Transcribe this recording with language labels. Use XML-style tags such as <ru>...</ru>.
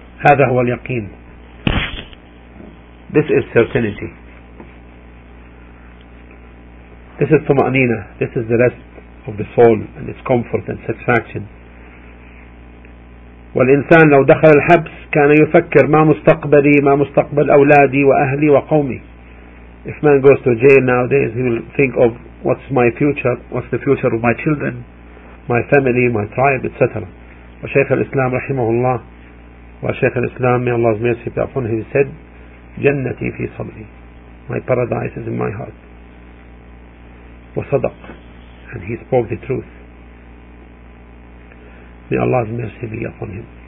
<ar>هذا هو اليقين.</ar> <en>This is certainty. This is طمأنينة. This is the rest of the soul and its comfort and satisfaction.</en> <ar>والإنسان لو دخل الحبس كان يفكر ما مستقبلي ما مستقبل أولادي وأهلي وقومي.</ar> <en>If man goes to jail nowadays, he will think of what's my future, what's the future of my children, my family, my tribe, etc.</en> <ar>وشيخ الإسلام رحمه الله وشيخ الإسلام</ar> <en>may Allah's mercy be upon him said</en> <ar>جنتي في صدري.</ar> <en>My paradise is in my heart.</en> <ar>وصدق</ar> <en>and he spoke the truth. May Allah's mercy be upon him.</en>